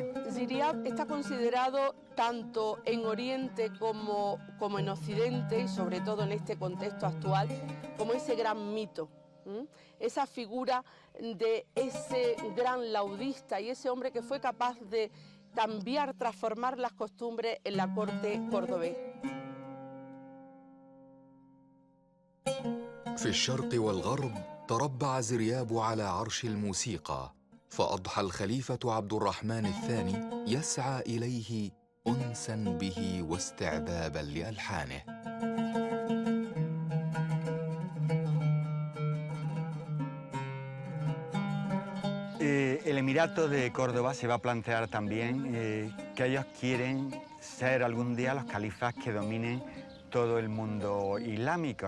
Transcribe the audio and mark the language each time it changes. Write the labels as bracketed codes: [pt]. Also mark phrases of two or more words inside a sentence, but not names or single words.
[es] Ziryab está considerado tanto en Oriente como en Occidente, y sobre todo en este contexto actual, como ese gran mito. Esa figura de ese gran laudista y ese hombre que fue capaz de cambiar, transformar las costumbres en la corte cordobés. [ar] في الشرق والغرب تربع زرياب على عرش الموسيقى، فأضحى الخليفة عبد الرحمن الثاني يسعى إليه أنساً به واستعباباً لألحانه. [es] El Emirato de Córdoba se va a plantear también que ellos quieren ser algún día los califas que dominen todo el mundo islámico.